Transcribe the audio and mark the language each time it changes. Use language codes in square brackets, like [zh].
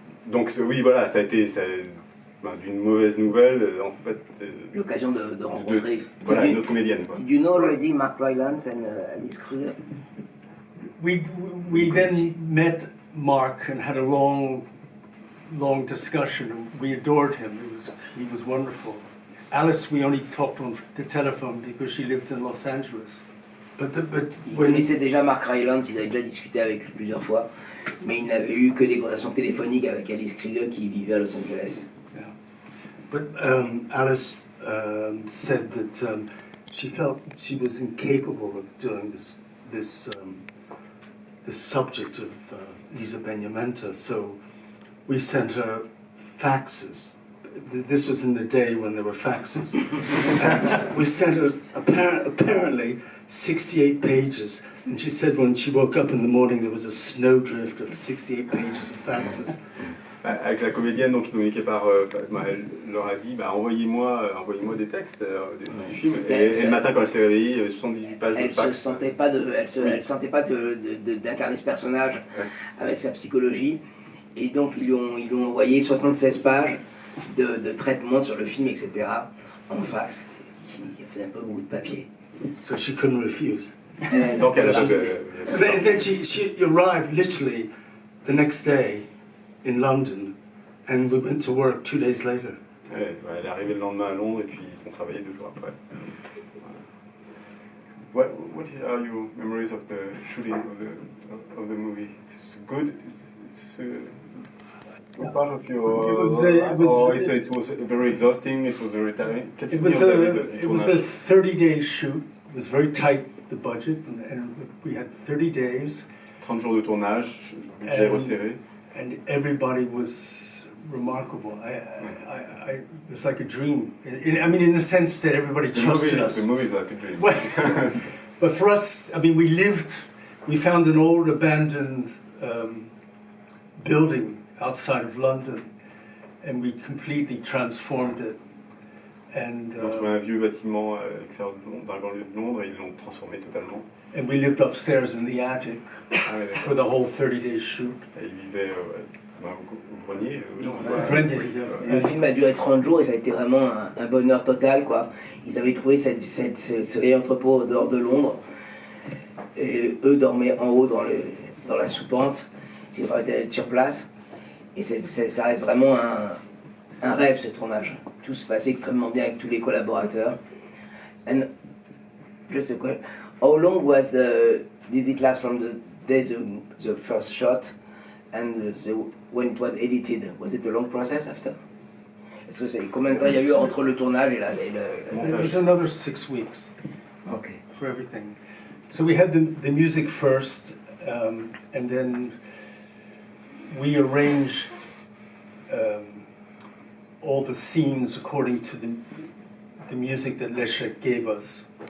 [fr] Donc oui, voilà, ça a été d'une mauvaise nouvelle, en fait. L'occasion de rencontrer. Voilà, une autre comédienne. [en] Did you know already Mark Rylance and Alice Krieger? We then met Mark and had a long discussion. We adored him. He was wonderful. Alice, we only talked on the telephone because she lived in Los Angeles. [fr] Il connaissait déjà Mark Rylance, il avait déjà discuté avec lui plusieurs fois, mais il n'avait eu que des conversations téléphoniques avec Alice Krieger qui vivait à Los Angeles. [en] Yeah. But Alice said that she felt she was incapable of doing this subject of Lisa Benjamenta, so we sent her faxes. This was in the day when there were faxes. And we sent her apparently 68 pages, and she said when she woke up in the morning there was a snowdrift of 68 pages of faxes. [fr] Avec la comédienne donc, qui communiquait par, elle leur a dit envoyez-moi des textes du film. Et le matin quand elle s'est réveillée, il y avait 78 pages de fax. Elle ne sentait pas d'incarner ce personnage avec sa psychologie, et donc ils lui ont envoyé 76 pages de traitement sur le film, etc. en fax, qui faisait un peu beaucoup de papier. [en] So she couldn't refuse. [fr] Donc elle a [en] Then she arrived literally the next day in London, and we went to work 2 days later. [fr] Elle est arrivée le lendemain à Londres et puis ils ont travaillé 2 jours après. [en] what are your memories of the shooting of the movie? It's good. It's part of your It was, it was very exhausting. It was very tiring. It was a 30-day shoot. It was very tight, the budget, and we had 30 days. [fr] 30 jours de tournage, budget resserré. [en] And everybody was remarkable. It was like a dream. I mean, in the sense that everybody trusted us. The movie is like a dream. But for us, I mean, we found an old abandoned building outside of London, and we completely transformed it. And [fr] on a trouvé un vieux bâtiment extérieur dans la banlieue de Londres et ils l'ont transformé totalement. [en] And we lived upstairs in the attic for the whole 30-day shoot. [fr] Et ils vivaient au grenier. Grenier. Le film a duré 30 jours et ça a été vraiment un bonheur total, quoi. Ils avaient trouvé ce vieil entrepôt au dehors de Londres. Et eux dormaient en haut dans la soupente. Ils auraient été sur place. Et ça reste vraiment un rêve, ce tournage. Tout se passait extrêmement bien avec tous les collaborateurs. [en] And just a question, how long did it last from the day the first shot and when it was edited? Was it a long process after? [fr] Est-ce que c'est combien de temps il y a eu entre le tournage et le [en] It was another 6 weeks. Okay. For everything. So we had the music first, and then we arranged all the scenes according to the music that Leszek gave us.